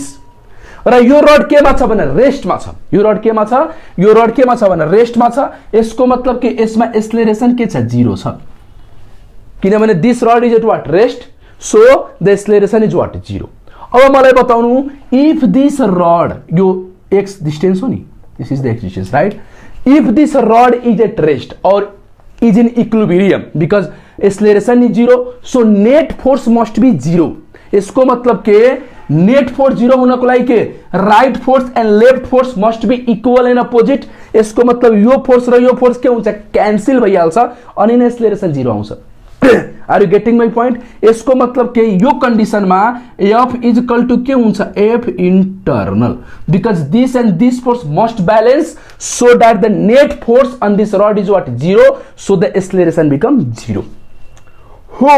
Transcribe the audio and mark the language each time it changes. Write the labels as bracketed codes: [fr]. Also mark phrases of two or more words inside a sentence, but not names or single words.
[ne] र यो रड केमा छ भने रेस्टमा छ। यो रड केमा छ, यो रड केमा छ भने रेस्टमा छ। यसको मतलब के, यसमा एक्सेलरेसन के छ, 0 छ, किनभने [en] this rod is at what, rest, so the acceleration is what, [ne] 0। अब मलाई बताउनु, [en] if this rod, [ne] यो [en] x distance [ne] हो नि, [en] this is the x distance, right. If this rod is at rest or is in equilibrium, because acceleration is 0, so net force must be 0. [ne] इसको मतलब के, [en] net force [ne] 0 हुनको लागि के, [en] right force and left force must be equal and opposite. [ne] यसको मतलब यो फोर्स र यो फोर्स के हुन्छ, क्यान्सल भइहाल्छ अनि नै एक्सेलरेसन 0 आउँछ। [en] are you getting my point. [ne] यसको मतलब के, यो कन्डिसनमा [en] F is equal to [ne] के हुन्छ, [en] F internal, because this and this force must balance so that the net force on this rod is what, 0, so the acceleration become 0 [ne] हो।